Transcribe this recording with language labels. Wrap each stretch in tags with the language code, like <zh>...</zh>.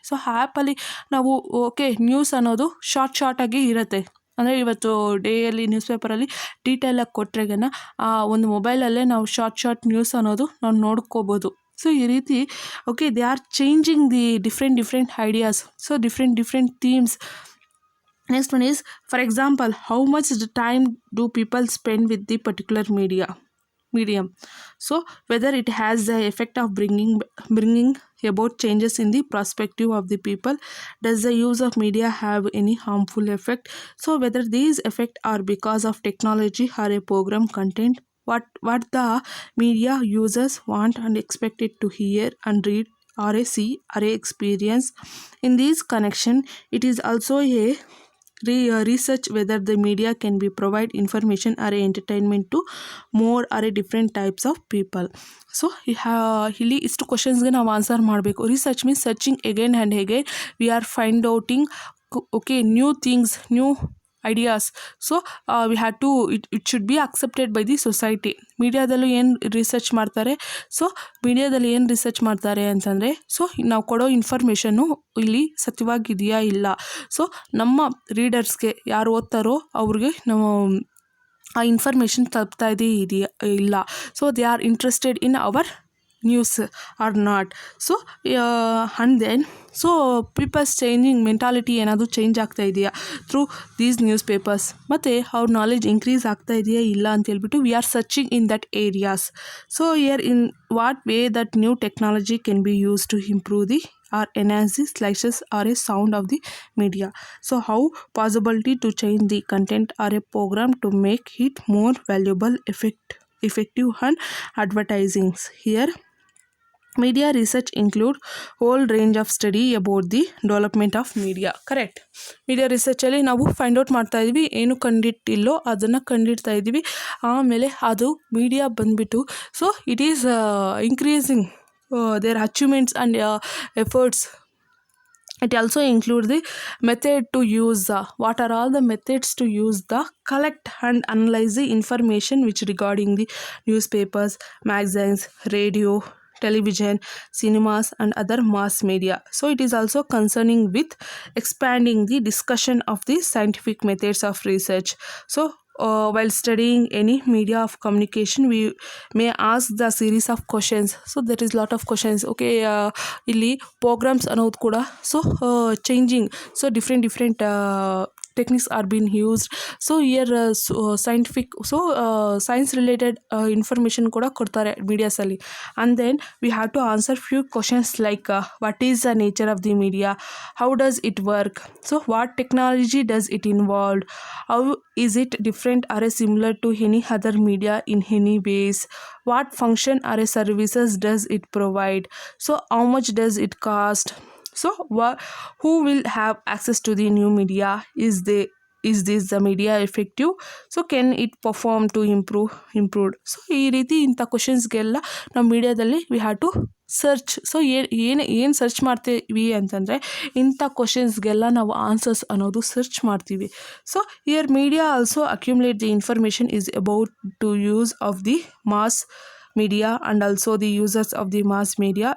<kn>So ಆ್ಯಪಲ್ಲಿ ನಾವು okay news ಅನ್ನೋದು ಶಾರ್ಟಾಗಿ ಇರುತ್ತೆ. ಅಂದರೆ ಇವತ್ತು ಡೇಯಲ್ಲಿ ನ್ಯೂಸ್ ಪೇಪರಲ್ಲಿ ಡೀಟೇಲಾಗಿ ಕೊಟ್ಟರೆಗನ ಒಂದು ಮೊಬೈಲಲ್ಲೇ ನಾವು ಶಾರ್ಟ್ ನ್ಯೂಸ್ ಅನ್ನೋದು ನಾವು ನೋಡ್ಕೋಬೋದು.</kn> <en>so</en> <kn>ಈ ರೀತಿ</kn> <en>Okay they are changing the different ideas. So different themes Next one is, for example, how much the time do people spend with the particular medium. So whether it has the effect of bringing about changes in the perspective of the people. Does the use of media have any harmful effect? So whether these effects are because of technology or a program content, what the media users want and expected to hear and read or a see or a experience. In this connection, it is also a research whether the media can be provide information or entertainment to more or a different types of people.</en> <kn>So ಇಲ್ಲಿ ಇಷ್ಟು ಕ್ವಶನ್ಸ್ಗೆ ನಾವು answer ಮಾಡಬೇಕು.</kn> <en>Research means searching again and again, we are find outing okay new things, new ideas. So we had to it should be accepted by the society.</en> <kn>ಮೀಡಿಯಾದಲ್ಲೂ ಏನು research ಮಾಡ್ತಾರೆ, so ಮೀಡಿಯಾದಲ್ಲಿ ಏನು research ಮಾಡ್ತಾರೆ ಅಂತಂದರೆ, ಸೊ ನಾವು ಕೊಡೋ information ಇಲ್ಲಿ ಸತ್ಯವಾಗಿದೆಯಾ ಇಲ್ಲ, ಸೊ ನಮ್ಮ ರೀಡರ್ಸ್ಗೆ ಯಾರು ಓದ್ತಾರೋ ಅವ್ರಿಗೆ ನಾವು ಆ ಇನ್ಫಾರ್ಮೇಷನ್ ತಲುಪ್ತಾ ಇದೆಯಾ ಇಲ್ಲ, so</kn> <en>They are interested in our news are not.</en> <kn>So and then so people's changing mentality ಏನಾದರೂ ಚೇಂಜ್ ಆಗ್ತಾ ಇದೆಯಾ</kn> <en>through these newspapers,</en> <kn>ಮತ್ತು ಅವ್ರ ನಾಲೆಜ್ ಇನ್ಕ್ರೀಸ್ ಆಗ್ತಾ ಇದೆಯಾ ಇಲ್ಲ ಅಂತೇಳ್ಬಿಟ್ಟು</kn> <en>We are searching in that areas. So here in what way that new technology can be use to improve the or enhance the slices or a sound of the media. So how possibility to change the content or a program to make it more valuable, effective and advertisings. Here media research include whole range of study about the development of media. Correct.</en> <kn>Media ರಿಸರ್ಚಲ್ಲಿ ನಾವು find out ಮಾಡ್ತಾ ಇದ್ವಿ, ಏನು ಕಂಡಿಟ್ಟಿಲ್ಲೋ ಅದನ್ನು ಕಂಡಿಡ್ತಾ ಇದ್ವಿ. ಆಮೇಲೆ ಅದು media ಬಂದುಬಿಟ್ಟು</kn> <en>So it is increasing their achievements and efforts. It also includes the method to use what are all the methods to use the collect and analyze the information which regarding the newspapers, magazines, radio, television, cinemas and other mass media. So it is also concerning with expanding the discussion of the scientific methods of research. So while studying any media of communication, we may ask the series of questions. So there is lot of questions. Okay,</en> <kn>ಇಲ್ಲಿ programmes ಅನ್ನೋದು ಕೂಡ</kn> <en>So changing, so different techniques are being used. So here scientific, so science related information</en> <kn>ಕೂಡ ಕೊಡ್ತಾರೆ ಮೀಡಿಯಾಸಲ್ಲಿ.</kn> <en>and then we have to answer few questions like what is the nature of the media, how does it work, so what technology does it involve, how is it different or similar to any other media in any ways, what function or services does it provide, so how much does it cost, so who will have access to the new media, is this the media effective, so can it perform to improved.</en> <kn>So ಈ ರೀತಿ ಇಂಥ ಕ್ವಶನ್ಸ್ಗೆಲ್ಲ ನಾವು ಮೀಡಿಯಾದಲ್ಲಿ</kn> <en>We have to search.</en> <kn>So ಏನು search ಮಾಡ್ತೀವಿ ಅಂತಂದರೆ ಇಂಥ ಕ್ವಶನ್ಸ್ಗೆಲ್ಲ ನಾವು ಆನ್ಸರ್ಸ್ ಅನ್ನೋದು ಸರ್ಚ್ ಮಾಡ್ತೀವಿ.</kn> <en>So here media also accumulate the information is about to use of the mass media and also the users of the mass media.</en>